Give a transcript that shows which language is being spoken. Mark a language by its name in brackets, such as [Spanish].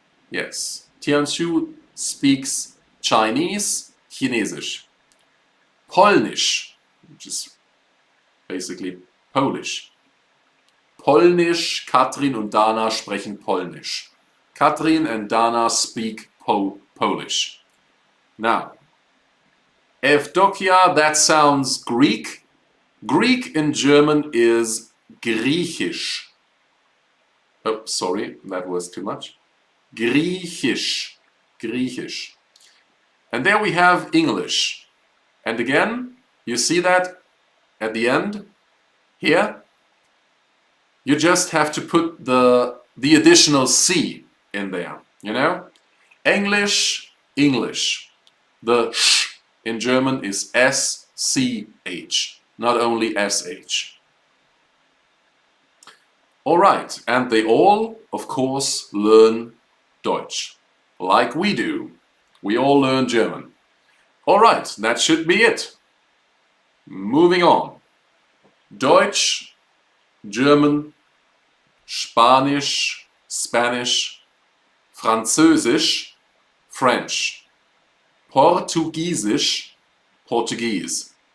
[English] Yes, Tianxiu speaks Chinese, Chinesisch. Polnisch, which is basically Polish. [German] Polnisch, Katrin und Dana sprechen Polnisch. [English] Katrin and Dana speak Polish. Now, Evdokia, that sounds Greek. Greek in German is Griechisch. Oh, sorry, that was too much. Griechisch. Griechisch. And there we have English. And again, you see that at the end here? You just have to put the additional C in there, you know? English, English. The sh in German is SCH, not only SH. Alright, and they all, of course, learn Deutsch. Like we do. We all learn German. Alright, that should be it. Moving on. Deutsch, German, Spanisch, Spanish, Französisch, French, Portugiesisch, Portuguese.